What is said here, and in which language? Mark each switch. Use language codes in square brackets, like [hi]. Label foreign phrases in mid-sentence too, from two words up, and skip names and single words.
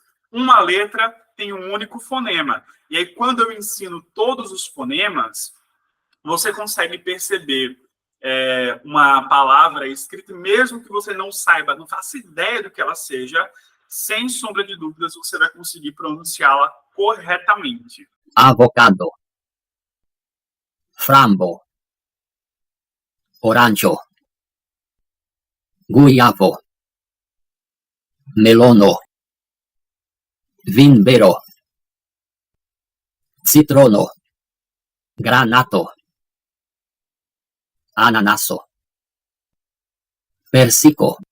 [pt] Uma letra tem um único fonema. E aí, quando eu ensino todos os fonemas, você consegue perceber uma palavra escrita, mesmo que você não saiba, não faça ideia do que ela seja, sem sombra de dúvidas, você vai conseguir pronunciá-la corretamente. [eo] Avocado, frambo, oranjo, guiavo, melono, vinbero, citrono, granato, ananaso, persico,